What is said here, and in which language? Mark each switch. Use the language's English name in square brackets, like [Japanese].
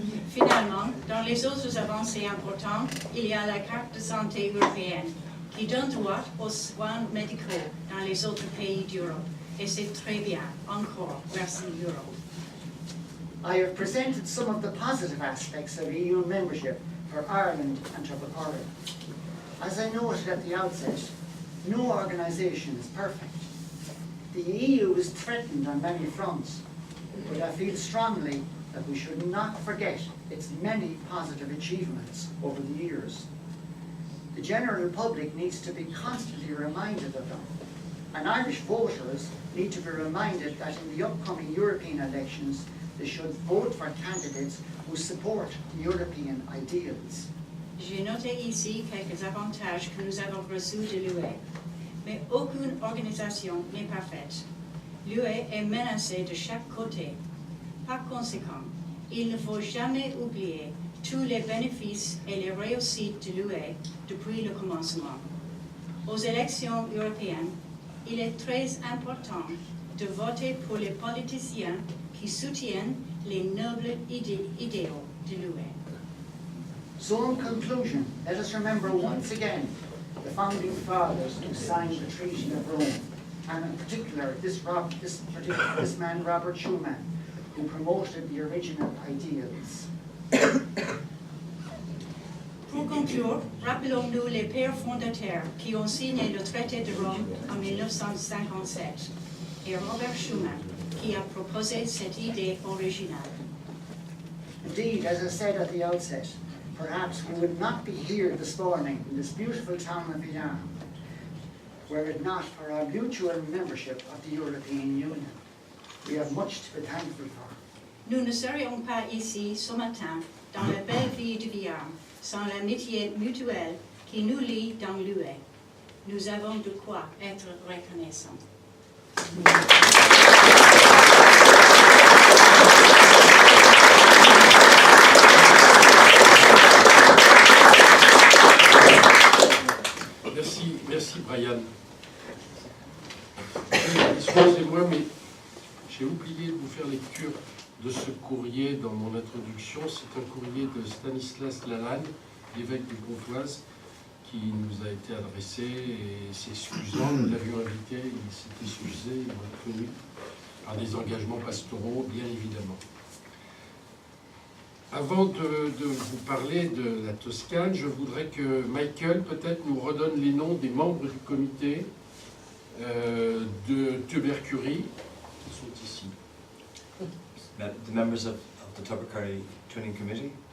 [French] Finalement, dans les autres avancées importantes, il y a la carte de santé européenne qui donne droit aux soins médicaux dans les autres pays d'Europe. Et c'est très bien. Encore, merci Europe. [English] I have presented some of the positive aspects of EU membership for Ireland and for Ireland. As I noted at the outset, no organisation is perfect. The EU is threatened on many fronts, but I feel strongly that we should not forget its many positive achievements over the years. The general public needs to be constantly reminded of them, and Irish voters need to be reminded that in the upcoming European elections they should vote for candidates who support European ideals. [French] J'ai noté ici quelques avantages que nous avons reçus de l'UE, mais aucune organisation n'est parfaite. L'UE est menacée de chaque côté. Par conséquent, il ne faut jamais oublier tous les bénéfices et les réussites de l'UE depuis le commencement. Aux élections européennes, il est très important de voter pour les politiciens qui soutiennent les nobles idéaux de l'UE. [English] So in conclusion, let us remember once again the founding fathers who signed the Treaty of Rome, and in particular this man Robert Schuman, who promoted the original ideals. [French] Pour conclure, rappelons-nous les pères fondateurs qui ont signé le traité de Rome en 1957 et Robert Schuman qui a proposé cette idée originale. [English] Indeed, as I said at the outset, perhaps we would not be here this morning in this beautiful town of Vian were it not for our mutual membership of the European Union. We have much to be thankful for. [French] Nous ne serions pas ici ce matin dans la belle ville de Vian sans l'amitié mutuelle qui nous lie dans l'UE. Nous avons de quoi être reconnaissants. Merci Brian. Excusez-moi, mais j'ai oublié de vous faire lecture de ce courrier dans mon introduction. C'est un courrier de Stanislas Lalanne, l'évêque de Pontoise, qui nous a été adressé et s'excusant. Nous l'avions invité, il s'est excusé, il m'a tenu par des engagements pastoraux, bien évidemment. Avant de vous parler de la Toscane, je voudrais que Michael peut-être nous redonne les noms des membres du comité de Tubercurie qui sont ici. [English] The members of the Tubercury Training Committee,